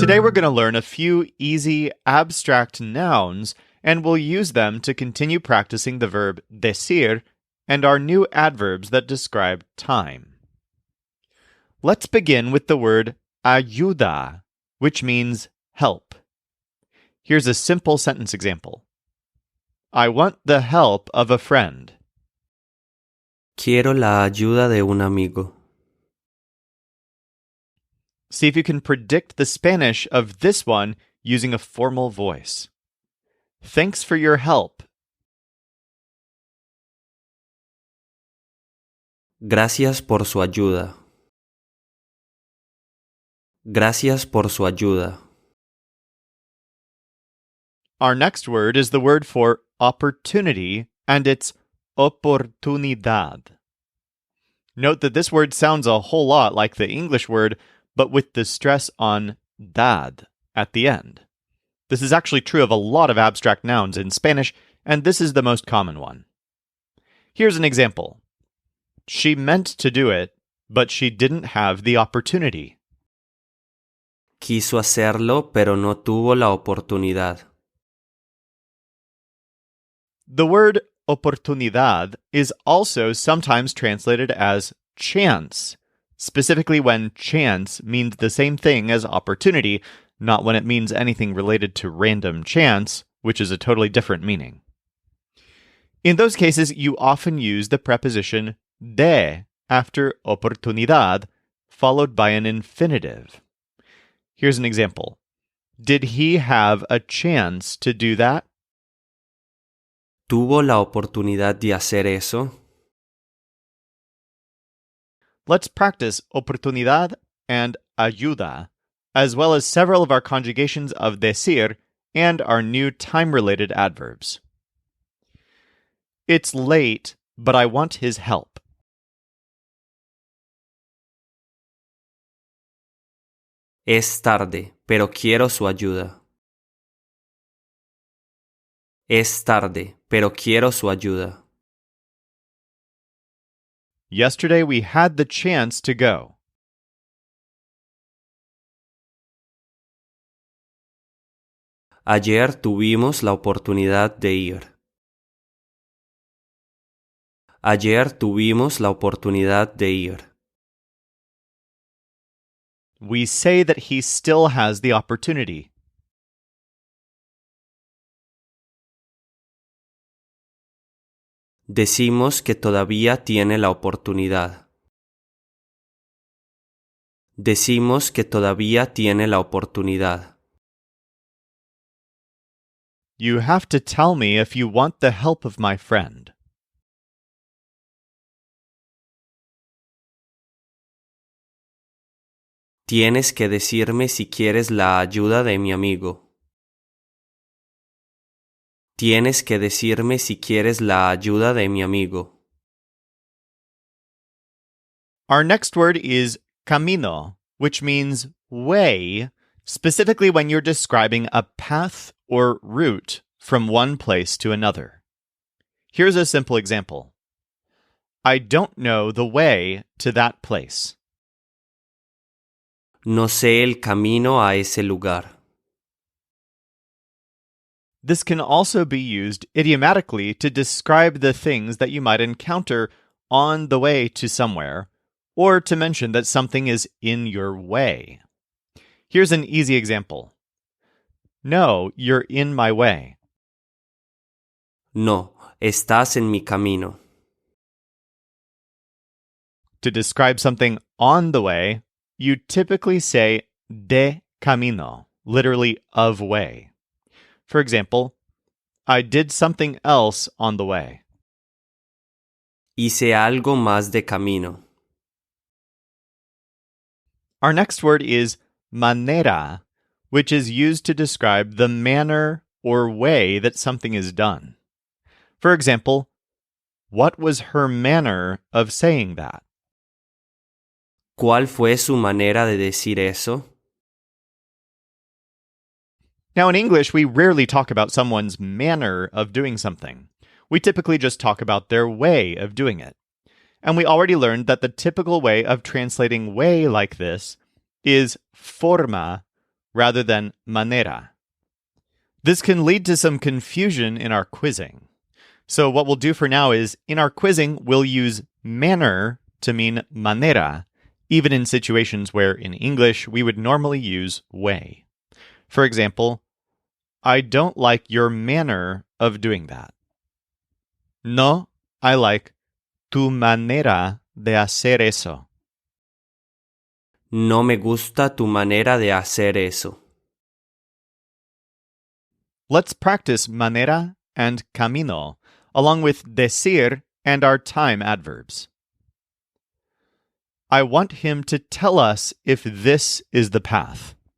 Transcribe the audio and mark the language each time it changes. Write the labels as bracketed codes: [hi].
[en] Today we're going to learn a few easy abstract nouns, and we'll use them to continue practicing the verb decir and our new adverbs that describe time. Let's begin with the word Ayuda, which means help. Here's a simple sentence example. I want the help of a friend. [es] Quiero la ayuda de un amigo. [en] See if you can predict the Spanish of this one using a formal voice. Thanks for your help. [es] Gracias por su ayuda. Gracias por su ayuda. [en] Our next word is the word for opportunity, and it's oportunidad. Note that this word sounds a whole lot like the English word, but with the stress on dad at the end. This is actually true of a lot of abstract nouns in Spanish, and this is the most common one. Here's an example. She meant to do it, but she didn't have the opportunity. [es] Quiso hacerlo, pero no tuvo la oportunidad. [en] The word oportunidad is also sometimes translated as chance, specifically when chance means the same thing as opportunity, not when it means anything related to random chance, which is a totally different meaning. In those cases, you often use the preposition de after oportunidad, followed by an infinitive. Here's an example. Did he have a chance to do that? [es] ¿Tuvo la oportunidad de hacer eso? [en] Let's practice oportunidad and ayuda, as well as several of our conjugations of decir and our new time-related adverbs. It's late, but I want his help. [es] Es tarde, pero quiero su ayuda. Es tarde, pero quiero su ayuda. [en] Yesterday we had the chance to go. [es] Ayer tuvimos la oportunidad de ir. Ayer tuvimos la oportunidad de ir. [en] We say that he still has the opportunity. [es] Decimos que todavía tiene la oportunidad. Decimos que todavía tiene la oportunidad. [en] You have to tell me if you want the help of my friend. [es] Tienes que decirme si quieres la ayuda de mi amigo. Tienes que decirme si quieres la ayuda de mi amigo. [en] Our next word is camino, which means way, specifically when you're describing a path or route from one place to another. Here's a simple example. I don't know the way to that place. [es] No sé el camino a ese lugar. [en] This can also be used idiomatically to describe the things that you might encounter on the way to somewhere, or to mention that something is in your way. Here's an easy example. No, you're in my way. [es] No, estás en mi camino. [en] To describe something on the way, you typically say de camino, literally of way. For example, I did something else on the way. [es] Hice algo más de camino. [en] Our next word is manera, which is used to describe the manner or way that something is done. For example, what was her manner of saying that? [es] ¿Cuál fue su manera de decir eso? [en] Now, in English, we rarely talk about someone's manner of doing something. We typically just talk about their way of doing it. And we already learned that the typical way of translating way like this is forma rather than manera. This can lead to some confusion in our quizzing. So what we'll do for now is, in our quizzing, we'll use manner to mean manera, even in situations where in English we would normally use way. For example, I don't like your manner of doing that. [es] No, [en] I like [es] tu manera de hacer eso. No me gusta tu manera de hacer eso. [en] Let's practice manera and camino, along with decir and our time adverbs. I want him to tell us if this is the path.